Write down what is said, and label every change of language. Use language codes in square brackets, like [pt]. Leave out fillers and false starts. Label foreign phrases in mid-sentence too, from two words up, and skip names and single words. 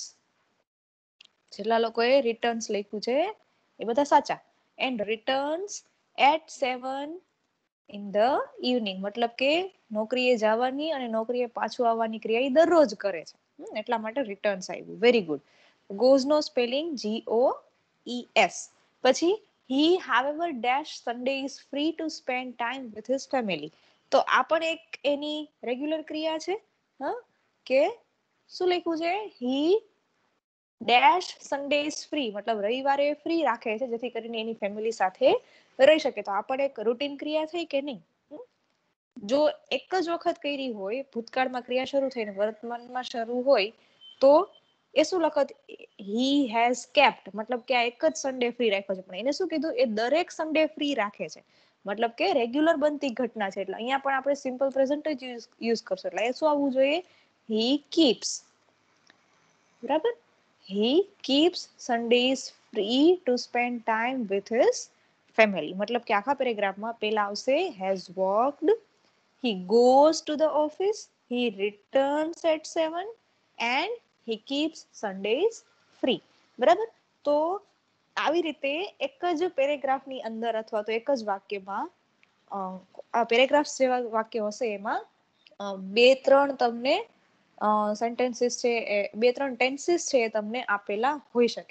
[gu] જેટલા લોકોએ રિટર્ન્સ લખ્યું છે એ બધા સાચા. [en] and returns at 7 in the evening, [gu] મતલબ કે નોકરીએ જવાની અને નોકરીએ પાછું આવવાની ક્રિયા એ દરરોજ કરે છે, એટલા માટે રિટર્ન્સ આવ્યું. [en] very good. [gu] ગોઝ નો સ્પેલિંગ GOES. [en] પછી he however dash Sunday is free to spend time with his family. [gu] તો આ પણ એક એની રેગ્યુલર ક્રિયા છે. હ કે શું લખ્યું છે? [en] he dash Sunday is free, [gu] મતલબ રવિવારે ફ્રી રાખે છે જેથી કરીને એની ફેમિલી સાથે રહી શકે. તો આ પણ એક રૂટીન ક્રિયા થઈ કે નહીં? જો એક જ વખત કરી હોય, ભૂતકાળમાં ક્રિયા શરૂ થઈને વર્તમાનમાં શરૂ હોય, તો એ શું લખત? [en] he has kept, [gu] મતલબ કે આ એક જ [en] Sunday free [gu] રાખ્યો છે. પણ એને શું કીધું? એ દરેક [en] Sunday free [gu] રાખે છે, મતલબ કે રેગ્યુલર બનતી ઘટના છે. એટલે અહીંયા પણ આપણે [en] simple present [gu] જ યુઝ કરશું. એટલે એ શું આવવું જોઈએ? [en] he keeps. [gu] બરાબર? [en] he keeps Sundays free to spend time with his family. [gu] મતલબ કે આખા પેરેગ્રાફમાં પહેલા આવશે [en] has worked, he goes to the office, he returns at 7 and he keeps Sundays free. [gu] બરાબર? તો આવી રીતે એક જ પેરેગ્રાફની અંદર અથવા તો એક જ વાક્યમાં આ પેરેગ્રાફ જેવા વાક્ય હશે એમાં બે ત્રણ તમને સેન્ટેન્સીસ છે, બે ત્રણ ટેન્સીસ છે એ તમને આપેલા હોઈ શકે.